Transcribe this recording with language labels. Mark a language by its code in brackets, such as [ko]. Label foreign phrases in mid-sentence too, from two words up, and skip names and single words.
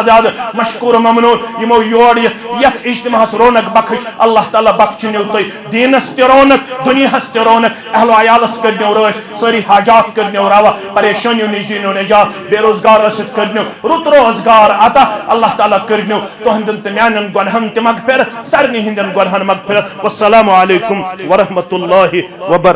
[ks] زیادہ مشکور ممنون یمو یور یت اجتماع رونق بخش اللہ تعالیٰ بخشنیو تو دینس تہ رونق دنیا تہ رونق اہل و عیالس کرنیو روش ساری حاجات کرنیو روا پریشانیو نش دینو نجات بے روزگار ٲسِتھ کرنیو رُت روزگار عطا اللہ تعالیٰ کرنیو تہندن تہ میانن گنہن تہ مغفرت سارنی ہندن گنہن مغفرت [ar] والسلام علیکم ورحمۃ اللہ وبرکاتہ.